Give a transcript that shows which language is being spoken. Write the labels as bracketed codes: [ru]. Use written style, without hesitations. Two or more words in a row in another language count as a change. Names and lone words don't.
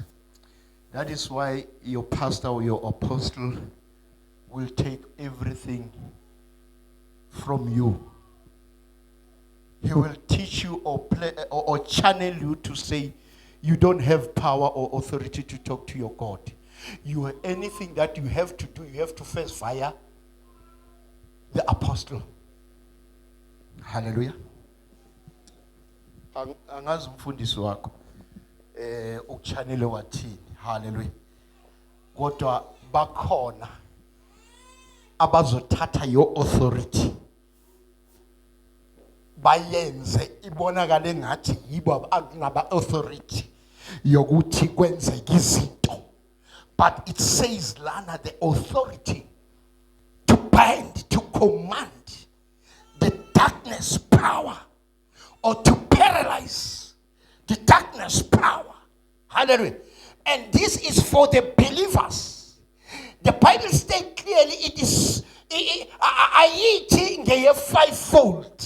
[en] That is why your pastor or your apostle will take everything from you. He will teach you or channel you to say you don't have power or authority to talk to your God. Anything that you have to do, you have to face via the apostle. Hallelujah. [nd] Angazi umfundisi wakho uchannel wathini. Hallelujah. kodwa bakhona abazothatha [en] your authority [nd] bayenze ibonakale ngathi yibo abangaba authority yokuthi kwenzeke izinto. [en] But it says lana the authority to bind, to command the darkness power, or to paralyze the darkness power. Hallelujah. And this is for the believers. The Bible states clearly it is a fivefold.